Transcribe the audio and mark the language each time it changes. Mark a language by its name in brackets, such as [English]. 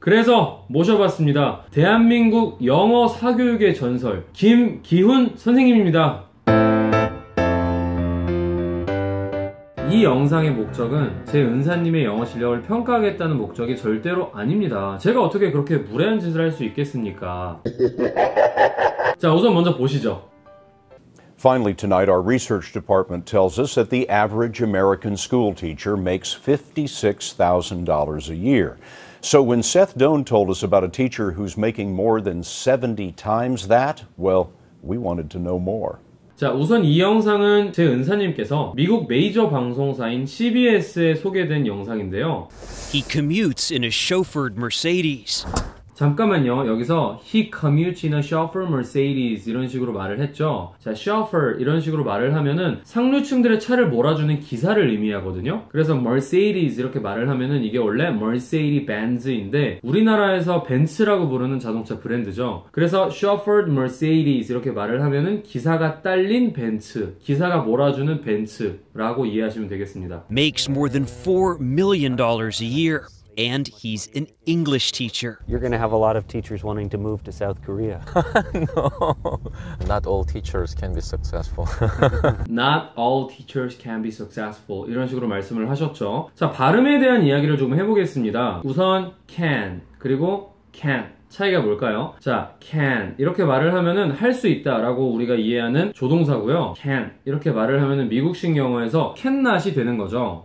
[Korean] 그래서 모셔봤습니다. 대한민국 영어 사교육의 전설 김기훈 선생님입니다. 이 영상의 목적은 제 은사님의 영어 실력을 평가하겠다는 목적이 절대로 아닙니다. 제가 어떻게 그렇게 무례한 짓을 할 수 있겠습니까? 자, 우선 먼저 보시죠. [English] Finally, tonight, our research department tells us that the average American school teacher makes $56,000 a year. So when Seth Doane told us about a teacher who's making more than 70 times that, well, we wanted to know more. [Korean] 자, 우선 이 영상은 제 은사님께서 미국 메이저 방송사인 CBS에 소개된 영상인데요. [English] He commutes in a chauffeured Mercedes. [Korean] 잠깐만요. 여기서 [English] he commutes in a chauffeur Mercedes [Korean] 이런 식으로 말을 했죠. 자, chauffeur 이런 식으로 말을 하면은 상류층들의 차를 몰아주는 기사를 의미하거든요. 그래서 Mercedes 이렇게 말을 하면은 이게 원래 Mercedes-Benz인데 우리나라에서 벤츠라고 부르는 자동차 브랜드죠. 그래서 chauffeured Mercedes 이렇게 말을 하면은 기사가 딸린 벤츠, 기사가 몰아주는 벤츠라고 이해하시면 되겠습니다. [English] Makes more than $4 million a year. And he's an English teacher. You're going to have a lot of teachers wanting to move to South Korea. No, not all teachers can be successful. Not all teachers can be successful. [Korean] 이런 식으로 말씀을 하셨죠. 자, 발음에 대한 이야기를 좀 해보겠습니다. 우선 can, 그리고 can't. 차이가 뭘까요? 자, can 이렇게 말을 하면은 할 수 있다 라고 우리가 이해하는 조동사고요. can 이렇게 말을 하면은 미국식 영어에서 cannot이 되는 거죠.